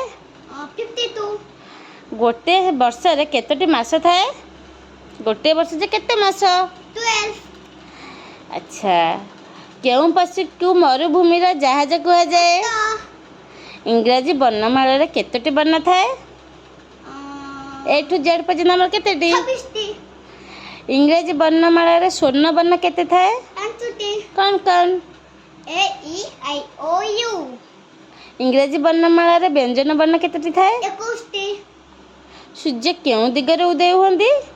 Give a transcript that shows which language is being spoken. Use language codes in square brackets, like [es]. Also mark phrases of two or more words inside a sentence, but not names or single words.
[or] 52। ଗୋଟିଏ ବର୍ଷରେ କେତୋଟି ମାସ ଥାଏ? ଗୋଟିଏ ବର୍ଷ ଯେ କେତେ ମାସ? 12। ଆଚ୍ଛା କେଉଁ ପଶୁକୁ ମରୁଭୂମିର ଜାହାଜ କୁହାଯାଏ? ଇଂରାଜୀ ବର୍ଣ୍ଣମାଳାରେ କେତୋଟି ବର୍ଣ୍ଣ ଥାଏ? [en] A to Z [or] ପର୍ଯ୍ୟନ୍ତ ଆମର କେତେଟି? 26ଟି। ଇଂରାଜୀ ବର୍ଣ୍ଣମାଳାରେ ସ୍ୱର୍ଣ୍ଣ ବର୍ଣ୍ଣ କେତେ ଥାଏ? 5ଟି। କ'ଣ କ'ଣ? A E I O U। ଇଂରାଜୀ ବର୍ଣ୍ଣମାଳାରେ ବ୍ୟଞ୍ଜନ ବର୍ଣ୍ଣ କେତୋଟି ଥାଏ? 21ଟି। ସୂର୍ଯ୍ୟ କେଉଁ ଦିଗରେ ଉଦୟ ହୁଅନ୍ତି?